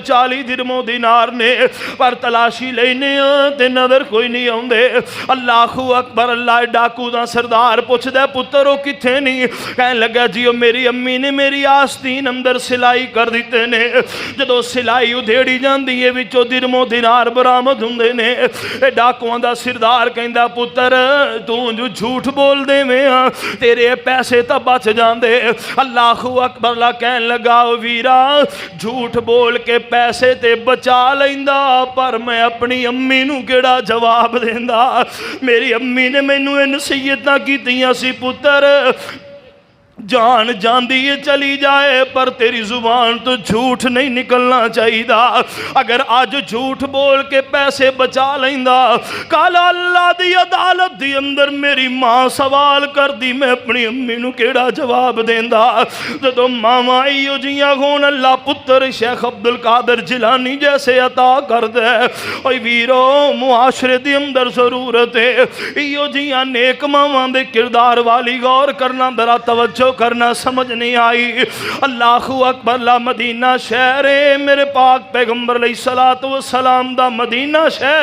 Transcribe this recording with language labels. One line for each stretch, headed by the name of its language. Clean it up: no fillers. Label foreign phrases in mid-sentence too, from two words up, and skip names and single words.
Punjabi: 40 درمو دینار نے پر تلاشی لینے تے نظر کوئی نہیں آؤندے
Arabic: الله أكبر
Punjabi: اللہ ڈاکو دا سردار پچھدا پتر او کتھے نہیں کہن لگا جی او میری امی نے میری آستین اندر سلائی کر دتے نے جدوں سلائی ادھیڑی جاندی ہے وچوں درمو دینار برآمد ہوندے نے ڈاکوآں دا سردار کہندا پتر تو جو جھوٹ بول دیویں تیرے پیسے تاں بچ جاندے
Arabic: الله أكبر
Punjabi: لا کہن لگا او ویرا جھوٹ بول کے پیسے تے بچا لیندا پر میں اپنی امی نوں کیہڑا جواب دیندا میری امی نے مینوں نصیحتاں کیتیاں سی پتر جان جاندی ہے چلی جائے پر تیری زبان تو جھوٹ نہیں نکلنا چاہیے. اگر آج جھوٹ بول کے پیسے بچا لیندا کالا اللہ دی عدالت دی اندر میری ماں سوال کر دی میں اپنی امی نو کیڑا جواب دیندا. جدو ماما ایو جیاں ہون اللہ پتر شیخ عبدالقادر جیلانی جیسے عطا کر دے. اوے ویرو معاشرے دی اندر ضرورت ہے ایو جیاں نیک ماما دے کردار والی غور کرنا ذرا توجہ کرنا. سمجھ نہیں آئی.
Arabic: اللہ اکبر.
Punjabi: اللہ مدینہ شہر ہے میرے پاک پیغمبر علیہ السلام دا مدینہ شہر.